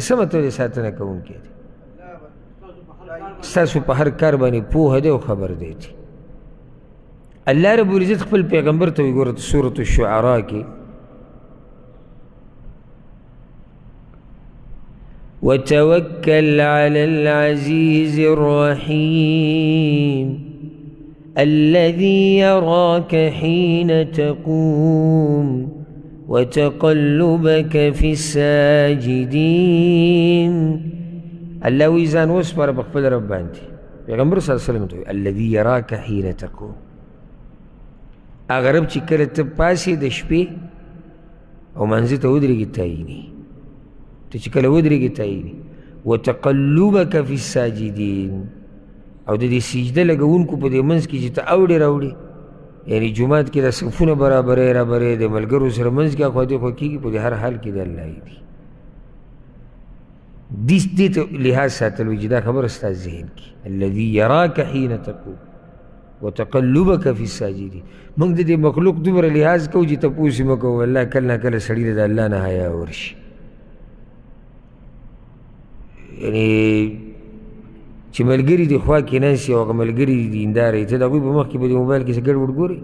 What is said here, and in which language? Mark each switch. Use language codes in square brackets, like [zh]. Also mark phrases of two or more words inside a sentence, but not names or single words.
[ps] څه مطلب دی ساتنه کوونکی دی؟ ستاسو په هر کار باندې پوهه دی او خبر دی. الله رب العزت خپل پیغمبر ته وایي، ګوره سورة الشعراء کې [ar] وتوکل علی العزیز الرحیم الذي يراك حين تقوم وتقلبك في الساجدين. [ps] الله وی ځان وسپاره په خپل رب باندې. پیغمبر [ar] صلی الله علیه وسلم [ps] ته وایي [ar] الذي يراك حين تقوم، [ps] هغه رب چې کله ته پاسې د شپې او منځه ته ودرېږي تا ویني، ته چې کله ودرېږي تا ویني. [ar] وتقلبك في الساجدين، [ps] او د دې سجده لګونکو په دې منځ کې چې ته اوړې راوړې، یعنی جومات کې د صفونه برابرې رابرې د ملګرو سره منځ کې اخوا دېخوا کېږي، په دې هر حال کې د الله دي. دې ته لحاظ ساتل وایي چې دا خبره ستا ذهن کې [ar] الذي يراك حين تقوم وتقلبك في الساجدين. [ps] موږ د دې مخلوق دومره لحاظ کوو چې تپوس یې مه کوو. الله کله نه کله سړي ته د الله نه حیا ورشي، یعنې چې ملګري دې خوا کې ناستي او هغه ملګري دې دینداره وي، ته د هغوی په مخ کې به د موبایل کې څه ګډوډ ګورې.